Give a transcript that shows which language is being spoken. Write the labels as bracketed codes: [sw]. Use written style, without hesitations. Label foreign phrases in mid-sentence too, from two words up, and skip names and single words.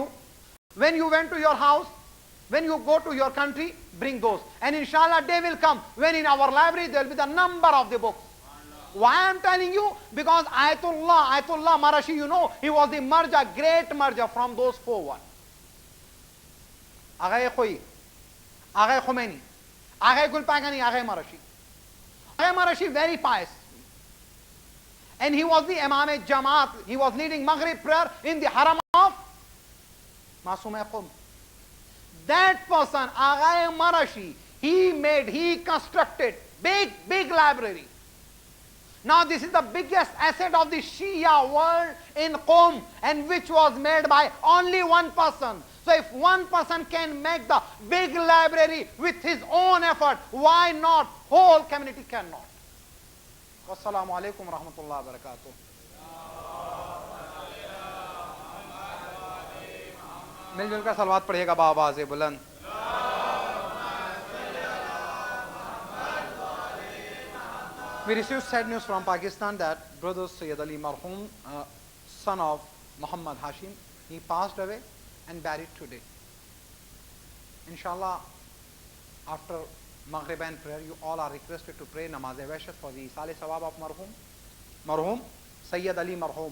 [en] When you went to your house, when you go to your country, bring those. And inshallah, day will come when in our library there will be the number of the books. Why I am telling you? Because Ayatollah Marashi, you know, he was the marja, great marja from those 4 one. Aghay Khoi, Aghay Khomeini, Aghay Gulpagani, Aghay Marashi. Aghay Marashi very pious. And he was the Imam Jamaat. He was leading Maghrib prayer in the haram of Masum Qum. That person, Aghay Marashi, he constructed big library. Now this is the biggest asset of the Shia world in Qom, and which was made by only one person. So if one person can make the big library with his own effort, why not whole community cannot? [ar] وعليكم السلام ورحمة الله وبركاته. [hi] मिलजुल कर सलवात पढ़िएगा बाबाज़ बुलंद. [en] We received sad news from Pakistan that brother Sayyid Ali Marhum, son of Muhammad Hashim, he passed away and buried today. Inshallah, after Maghrib and prayer, you all are requested to pray Namaz-e-Washat for the Isal Sawab of Marhum, Sayyid Ali Marhum.